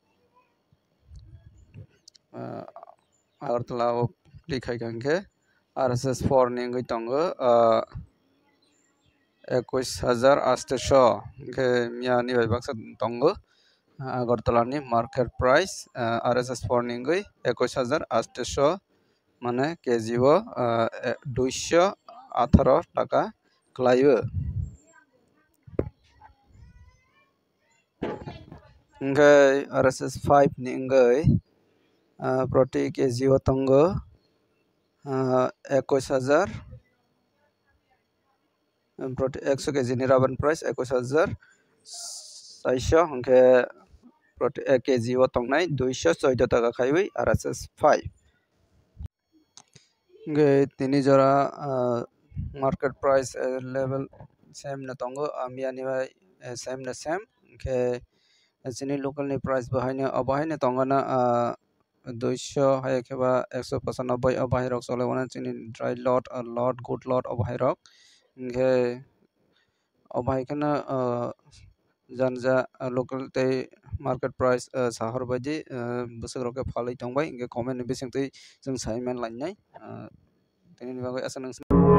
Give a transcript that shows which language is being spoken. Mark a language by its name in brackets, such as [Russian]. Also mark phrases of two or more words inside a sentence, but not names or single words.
[Kok Borok] Agartala o likhai kangke RSS 4 ni ngai tongo 21,800 ke mia ni bai baksa tongo Agartala ni [English] market price [Kok Borok] RSS 4 ni ngai 21,800 মানে কেজি ও 218 টাকা ক্লাইও ngai RSS 5 ni ngai proti কেজি ও tongo 21,000 proti 100 কেজি ni raban price 21,400 hingke proti 1 কেজি ও tongnai 214 টাকা খাইwi RSS 5 ngai tini jora [English] market price level same [Kok Borok] na tongo amiani bai same na same ke sini local ni price bahai tongana 200 hai keba 195 bahai rok chole wana sini [English] dry lot lot good lot [Kok Borok] bahai rok nge bahai kana janja local te [English] market price [Kok Borok] sahar baidi busuk rok ke phalai tongbai nge comment ni bising tei jeng saiman lainai tini ni bagai asa nang